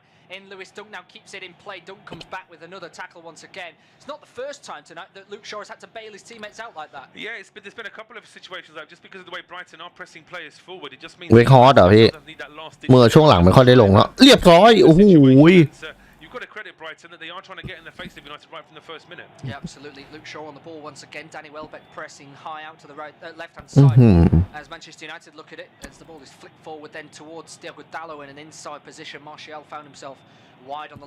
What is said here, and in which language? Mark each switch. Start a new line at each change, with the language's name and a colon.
English: In Lewis Dunk now keeps it in play. Dunk comes back with another tackle once again. It's not the first time tonight that Luke Shaw has had to bail his teammates out like that. Yeah, there's been a couple of situations like just because of the way Brighton are pressing players forward, it just means
Thai: เวคฮอร์ดเหรอพี่เมื่อช่วงหลังไม่ค่อยได้ลงแล้วเรียบร้อยโอ้โห
English: You've got to credit Brighton that they are trying to get in the face of United right from the first minute. Yeah, absolutely. Luke Shaw on the ball once again. Danny Welbeck pressing high out to the right, left-hand side. As Manchester United look at it, as the ball is flicked forward then towards Diogo Dalot in an inside position. Martial found himself wide on the